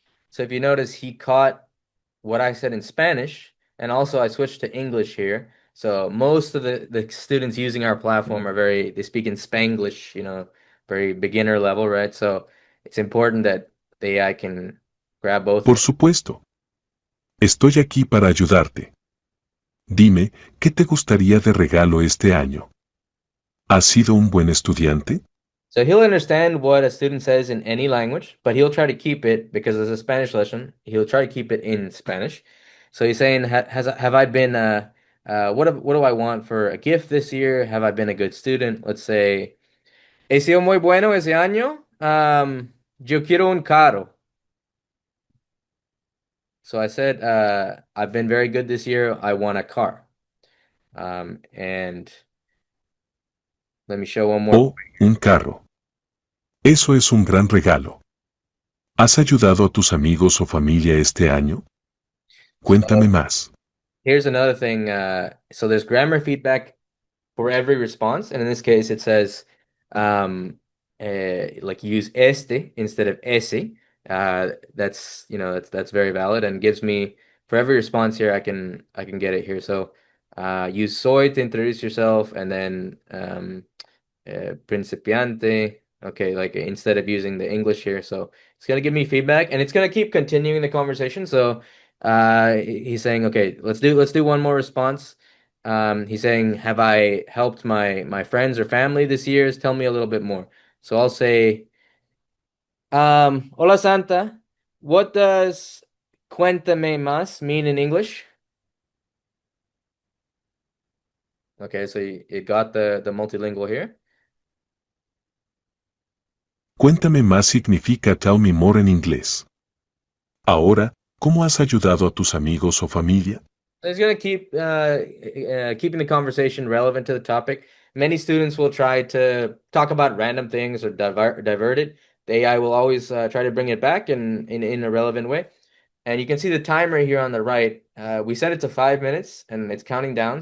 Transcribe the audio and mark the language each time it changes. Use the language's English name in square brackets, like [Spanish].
[English] So if you notice, he caught what I said in Spanish, and also I switched to English here. So most of the students using our platform they speak in Spanglish, very beginner level, right? So it's important that the AI can grab both of [Spanish] Por [English] them. [Spanish] supuesto. Estoy aquí para ayudarte. Dime, ¿qué te gustaría de regalo este año? ¿Has sido un buen estudiante? [English] So he'll understand what a student says in any language, but he'll try to keep it because it's a Spanish lesson. He'll try to keep it in Spanish. So he's saying, have I been what do I want for a gift this year? Have I been a good student? Let's say, [Spanish] he sido muy bueno ese año. Yo quiero un carro. [English] So I said, I've been very good this year. I want a car. And let me show one more. [Spanish] Oh, un carro. Eso es un gran regalo. ¿Has ayudado a tus amigos o familia este año? Cuéntame [English] So [Spanish] más. [English] here's another thing. So there's grammar feedback for every response, and in this case, it says like use este instead of ese. That's that's very valid and gives me for every response here. I can get it here. So use soy to introduce yourself, and then principiante. Okay, like instead of using the English here. So it's gonna give me feedback and it's gonna keep continuing the conversation. So he's saying, okay, let's do one more response. He's saying, have I helped my friends or family this year? Tell me a little bit more. So I'll say, Hola Santa, what does [Spanish] cuéntame más [English] mean in English? Okay, so you got the multilingual here. [Spanish] Cuéntame más significa [English] tell me more [Spanish] en inglés. Ahora, ¿cómo has ayudado a tus amigos o familia? [English] It's going to keep keeping the conversation relevant to the topic. Many students will try to talk about random things or divert it. The AI will always try to bring it back in a relevant way. And you can see the timer here on the right. We set it to 5 minutes and it's counting down.